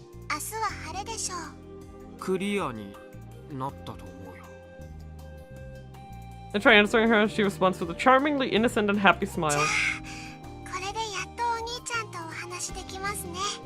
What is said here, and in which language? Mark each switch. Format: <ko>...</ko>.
<ja>明日は晴れでしょう。クリアになったと思うよ。</ja> <en>I try answering her and she responds with a charmingly innocent and happy smile.</en> <ja>これでやっとお兄ちゃんとお話できますね。</ja>